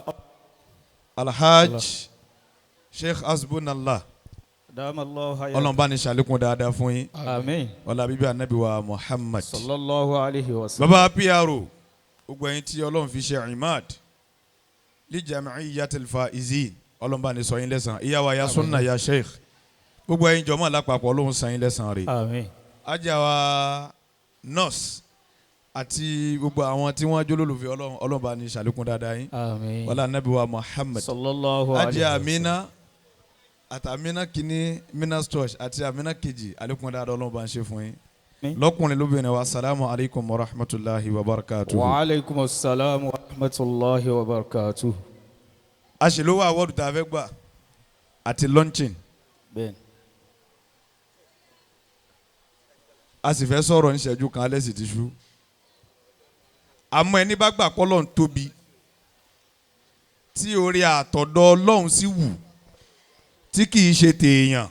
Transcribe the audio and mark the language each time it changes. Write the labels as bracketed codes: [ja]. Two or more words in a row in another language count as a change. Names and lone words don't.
[yo] Alhaj Sheikh Hasbunallah [ar] دام الله حياته. [yo] Ọlọ́run bá ní ṣàlékún dáadáa fún yín. àmín. ọlá bíbí anabi wa Muhammad. [ar] صلى الله عليه وسلم. [yo] baba PRO gbogbo ẹ̀yin tí Ọlọ́run fi ṣe [ar] عماد لجمعية الفائزين [yo] Ọlọ́run bá ní sọ yín lẹ́san ìyá wa [ar] يا سنة يا شيخ [yo] gbogbo ẹ̀yin jọmọ́ lápapọ̀ Ọlọ́run san yín lẹ́san rẹ̀. àmín. ajá wa nurse àti gbogbo àwọn tí wọ́n jólólùfẹ́ Ọlọ́run bá ní ṣàlékún dáadáa yín. àmín. wọlá anabi wa Muhammad. [ar] صلى الله عليه و [yo] ajá [ar] sallam. [yo] Amina àti Amina kìíní Minas Church àti Amina kejì àlékún dáadáa Ọlọ́run bá ń ṣe fún yín. lọ́kùnrin lóbìnrin [ar] والسلام عليكم ورحمة الله وبركاته. وعليكم السلام ورحمة الله وبركاته. [yo] àṣìlówó àwọ̀dù tá a fẹ́ gbà àti launching bẹ́ẹ̀ni. a sì fẹ́ sọ̀rọ̀ ní ìṣẹ́jú kan alẹ́ sì ti ṣú. àmọ́ ẹni bá gbà pé Ọlọ́run tóbi tí orí àtọ̀dọ̀ Ọlọ́run sì wù tí kì í ṣe tèèyàn.